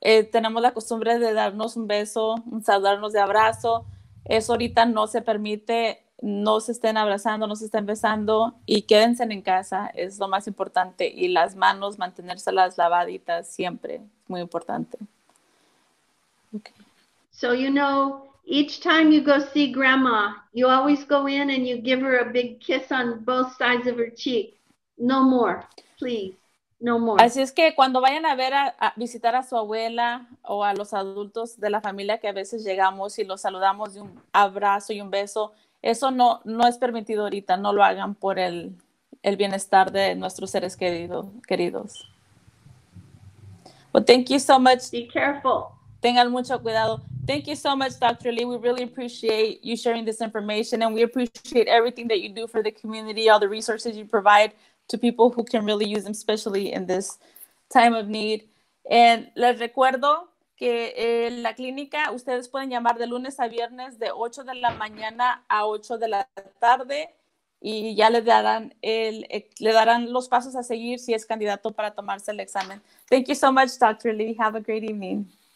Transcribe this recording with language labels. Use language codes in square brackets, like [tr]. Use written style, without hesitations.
[es] Tenemos la costumbre de darnos un beso, saludarnos de abrazo. Eso ahorita no se permite, no se estén abrazando, no se estén besando y quédense en casa, es lo más importante. Y las manos, mantenérselas lavaditas siempre, es muy importante. [en] Okay. So, you know, each time you go see grandma, you always go in and you give her a big kiss on both sides of her cheek. No more, please. No more. [es] Así es que cuando vayan a ver a visitar a su abuela o a los adultos de la familia que a veces llegamos y los saludamos de un abrazo y un beso, eso no es permitido ahorita, no lo hagan por el bienestar de nuestros seres queridos. [en] Well, thank you so much. Be careful. [es] Tengan mucho cuidado. [en] Thank you so much, Dr. Lee. We really appreciate you sharing this information, and we appreciate everything that you do for the community, all the resources you provide to people who can really use them, especially in this time of need. And [es] les recuerdo que la clínica, ustedes pueden llamar de lunes a viernes de 8 de la mañana a 8 de la tarde y ya le darán los pasos a seguir si es candidato para tomarse el examen. [en] Thank you so much, Dr. Lee. Have a great evening.